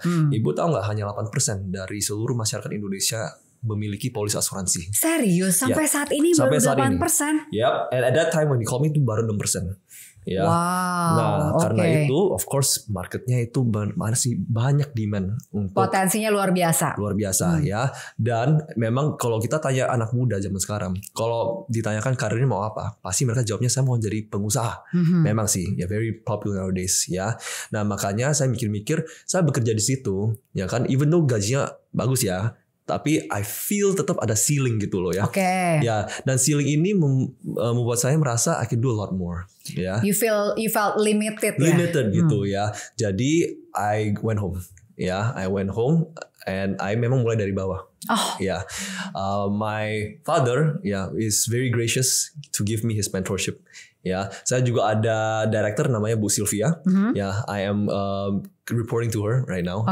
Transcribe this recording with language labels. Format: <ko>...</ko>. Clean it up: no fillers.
<id>Ibu tahu nggak, hanya 8% dari seluruh masyarakat Indonesia memiliki polis asuransi. Serius? Sampai saat ini baru 8%?</id> <en>Yep. And at that time when he called me</en> <id>itu baru 6%. Ya. Wow. Nah, karena itu</id> <en>of course</en> <id>marketnya itu masih banyak demand untuk, potensinya luar biasa ya. Dan memang kalau kita tanya anak muda zaman sekarang, kalau ditanyakan karirnya mau apa, pasti mereka jawabnya saya mau jadi pengusaha. Memang sih ya,</id> <en>very popular nowadays</en> <id>ya. Nah, makanya saya mikir-mikir, saya bekerja di situ ya kan,</id> <en>even though</en> <id>gajinya bagus ya, tapi</id> <en>I feel</en> <id>tetap ada ceiling gitu loh ya. Ya, dan ceiling ini membuat saya merasa</id> <en>I can do a lot more.</en> <id>Ya.</id> <en>You felt limited</en> <id>gitu ya.</id> <en>Jadi I went home. Ya, I went home and I</en> <id>memang mulai dari bawah.</id> <en>Ya, my father is very gracious to give me his mentorship.</en> <id>Ya, saya juga ada director namanya Bu Sylvia.</id> <en>Ya, I am reporting to her right now.</en>